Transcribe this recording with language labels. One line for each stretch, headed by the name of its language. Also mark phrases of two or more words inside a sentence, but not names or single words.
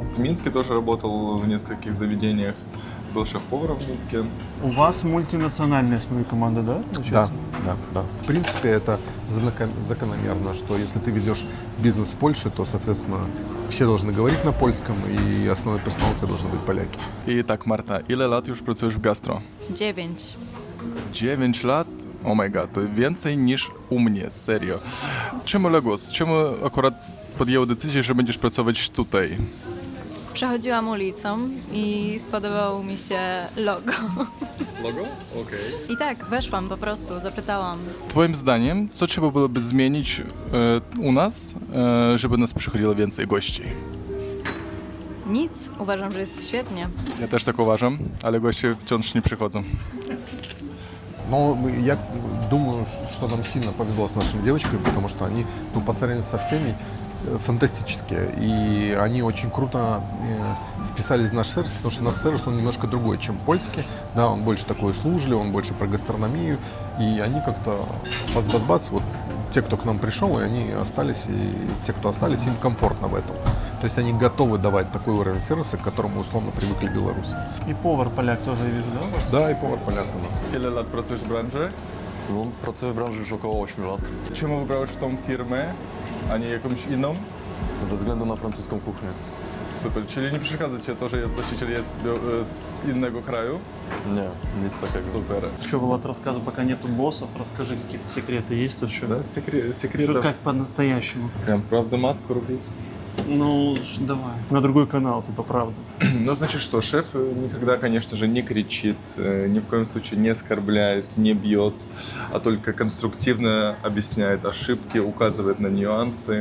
Russian: В Минске тоже работал в нескольких заведениях. Был шеф-поваром в Минске. У вас мультинациональная СМИ команда, да? Да, получается? да. В принципе, это закономерно, что если ты ведешь бизнес в Польше, то, соответственно, все должны говорить на польском, и основной персонал у тебя должны быть поляки.
Polish: I tak, Marta, ile lat już pracujesz w gastro? 9. 9 lat?
English: Oh my god,
Polish: to więcej niż u mnie, serio. Czemu Legos? Czemu akurat podjęło decyzję, że będziesz pracować tutaj? Przechodziłam ulicą i spodobało mi się logo. Logo? Okej. I tak, weszłam po prostu, zapytałam. Twoim zdaniem, co trzeba byłoby zmienić u nas, żeby nas przychodziło więcej gości? Nic, uważam, że jest świetnie. Ja też tak uważam, ale goście wciąż nie przychodzą.
Russian: Но я думаю, что нам сильно повезло с нашими девочками, потому что они, по сравнению со всеми, фантастические. И они очень круто вписались в наш сервис, потому что наш сервис, он немножко другой, чем польский. Да, он больше такой услужливый, он больше про гастрономию. И они как-то бац-бац-бац, вот те, кто к нам пришел, и они остались, и те, кто остались, им комфортно в этом. То есть они готовы давать такой уровень сервиса, к которому условно привыкли белорусы. И повар поляк тоже, я вижу, да, у вас? Да, и повар поляк у нас.
Polish: Ile lat pracujesz w branży? No, pracuję w branży już około 8 lat. Czemu wybrałeś tą firmę, a nie jakąś inną? Ze względu na francuską kuchnię. Super, czyli nie przeszkadza Cię to, że właściciel jest z innego kraju? Nie, nic takiego. Super.
Russian: Что, Влад, рассказывай, пока нету боссов, расскажи, какие-то секреты есть тут еще? Да, Что, секретов. как по-настоящему? Прям правда матку рубить. Ну, давай. На другой канал, типа, правда. Ну, значит что, шеф никогда, конечно же, не кричит, ни в коем случае не оскорбляет, не бьет, а только конструктивно объясняет ошибки, указывает на нюансы.